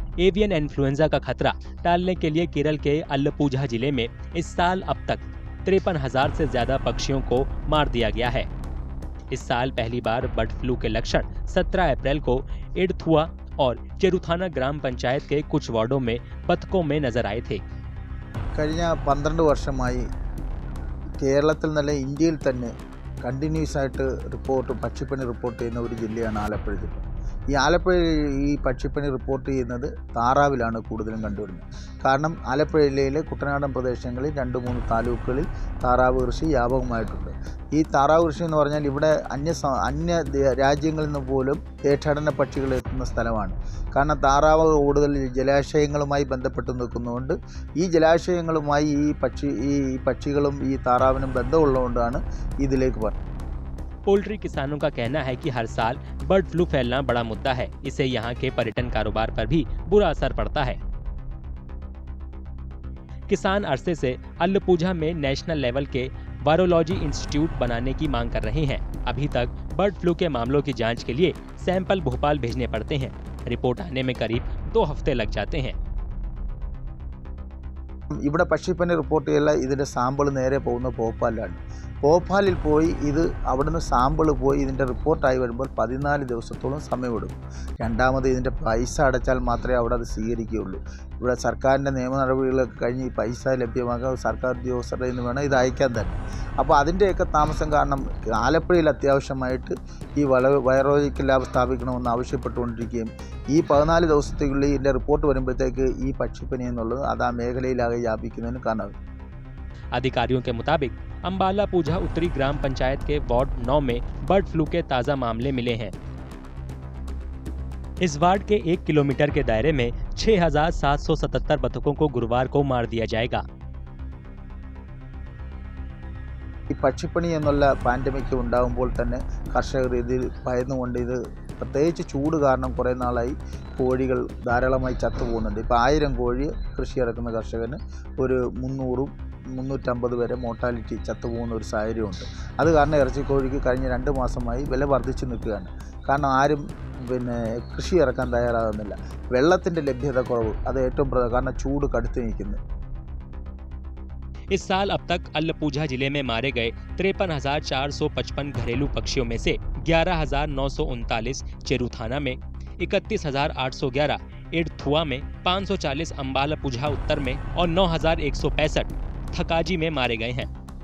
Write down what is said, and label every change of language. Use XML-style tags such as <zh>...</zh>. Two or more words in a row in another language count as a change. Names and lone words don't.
<hi>एवियन इन्फ्लुएंजा का खतरा टालने के लिए केरल के अल्लपुझा जिले में इस साल अब तक 53,000 से ज्यादा पक्षियों को मार दिया गया है। इस साल पहली बार बर्ड फ्लू के लक्षण 17 अप्रैल को इडथुआ और चेरुथाना ग्राम पंचायत के कुछ वार्डों में बतखों में नजर आए थे।</hi> <ml>കഴിഞ്ഞ 12 വർഷമായി കേരളത്തിൽ നല്ല ഇന്ത്യയിൽ തന്നെ കണ്ടിന്യൂസ് ആയിട്ട് പക്ഷിപ്പനി റിപ്പോർട്ട് ചെയ്യുന്ന ഒരു ജില്ലയാണ് ആലപ്പുഴ ജില്ല. ഈ ആലപ്പുഴയിൽ ഈ പക്ഷിപ്പനി റിപ്പോർട്ട് ചെയ്യുന്നത് താറാവിലാണ് കൂടുതലും കണ്ടുവരുന്നത്. കാരണം ആലപ്പുഴ ജില്ലയിലെ കുട്ടനാടൻ പ്രദേശങ്ങളിൽ 2-3 താലൂക്കുകളിൽ താറാവ് കൃഷി വ്യാപകമായിട്ടുണ്ട്. ഈ താറാവ് കൃഷി എന്ന് പറഞ്ഞാൽ ഇവിടെ അന്യ രാജ്യങ്ങളിൽ നിന്ന് പോലും ദേശാടന പക്ഷികൾ എത്തുന്ന സ്ഥലമാണ്. കാരണം താറാവ് കൂടുതൽ ജലാശയങ്ങളുമായി ബന്ധപ്പെട്ട് നിൽക്കുന്നതുകൊണ്ട് ഈ ജലാശയങ്ങളുമായി ഈ പക്ഷികളും ഈ താറാവിനും ബന്ധമുള്ളതുകൊണ്ടാണ് ഇതിലേക്ക് പറഞ്ഞത്.</ml> <hi>पोल्ट्री किसानों का कहना है कि हर साल बर्ड फ्लू फैलना बड़ा मुद्दा है। इससे यहाँ के पर्यटन कारोबार पर भी बुरा असर पड़ता है। किसान अरसे से अल्लपुझा में</hi> <en>national level</en> <hi>के</hi> <en>virology institute</en> <hi>बनाने की मांग कर रहे हैं। अभी तक बर्ड फ्लू के मामलों की जांच के लिए सैंपल भोपाल भेजने पड़ते हैं। रिपोर्ट आने में करीब 2 हफ्ते लग जाते हैं।</hi> <ml>ഇവിടെ പക്ഷിപ്പനി റിപ്പോർട്ട് ചെയ്യല ഇതിൻ്റെ സാമ്പിൾ നേരെ പോകുന്ന ഭോപ്പാലിലാണ്. ഭോപ്പാലിൽ പോയി ഇത് അവിടുന്ന് സാമ്പിൾ പോയി ഇതിൻ്റെ റിപ്പോർട്ടായി വരുമ്പോൾ 14 ദിവസത്തോളം സമയമെടുക്കും. രണ്ടാമത് ഇതിൻ്റെ പൈസ അടച്ചാൽ മാത്രമേ അവിടെ അത് സ്വീകരിക്കുകയുള്ളൂ. ഇവിടെ സർക്കാരിൻ്റെ നിയമ നടപടികളൊക്കെ കഴിഞ്ഞ് ഈ പൈസ ലഭ്യമാക്കാൻ സർക്കാർ ഉദ്യോഗസ്ഥരുടെ നിന്ന് വേണം ഇത് അയക്കാൻ തന്നെ. അപ്പോൾ അതിൻ്റെയൊക്കെ താമസം കാരണം ആലപ്പുഴയിൽ അത്യാവശ്യമായിട്ട് ഈ</ml> <en>virological lab</en> <ml>സ്ഥാപിക്കണമെന്ന് ആവശ്യപ്പെട്ടുകൊണ്ടിരിക്കുകയും ഈ 14 ദിവസത്തേക്കുള്ളിൽ ഇതിൻ്റെ റിപ്പോർട്ട് വരുമ്പോഴത്തേക്ക് ഈ പക്ഷിപ്പനി എന്നുള്ളത് അത് ആ മേഖലയിലാകെ വ്യാപിക്കുന്നതിന് കാരണമാകും.</ml> <hi>अधिकारियों के मुताबिक अम्बाला पूझा उत्तरी ग्राम पंचायत के वार्ड 9 में बर्ड फ्लू के ताजा मामले मिले हैं। इस वार्ड के 1 किलोमीटर के दायरे में 6,777 बतखों को गुरुवार को मार दिया जाएगा।</hi> <ml>ഈ പക്ഷിപ്പനി എന്നുള്ള പാൻഡമിക് ഉണ്ടാകുമ്പോൾ തന്നെ കർഷകർ ഇതിൽ ഭയന്നുകൊണ്ട് ഇത് പ്രത്യേകിച്ച് ചൂട് കാരണം കുറേ നാളായി കോഴികൾ ധാരാളമായി ചത്തുപോകുന്നുണ്ട്. ഇപ്പോൾ 1000 കോഴി കൃഷി ഇറക്കുന്ന കർഷകന് ഒരു 300-350 വരെ മോർട്ടാലിറ്റി ചത്തുപോകുന്ന ഒരു സാഹചര്യമുണ്ട്. അത് കാരണം ഇറച്ചിക്കോഴിക്ക് കഴിഞ്ഞ 2 മാസമായി വില വർദ്ധിച്ചു നിൽക്കുകയാണ്. കാരണം ആരും കൃഷി ഇറക്കാൻ തയ്യാറാകുന്നില്ല. വെള്ളത്തിൻ്റെ ലഭ്യത കുറവ് അത് ഏറ്റവും പ്രധാനം. കാരണം ചൂട് കടുത്ത് നിൽക്കുന്നു.</ml> <hi>इस साल अब तक अल्लपुझा जिले में मारे गए 53,455 घरेलू पक्षियों में से 11,939 चेरुथाना में, 31,811 इडथुआ में, 540 अम्बाला पुझा उत्तर में और 9,165 थकाजी में मारे गए हैं।</hi>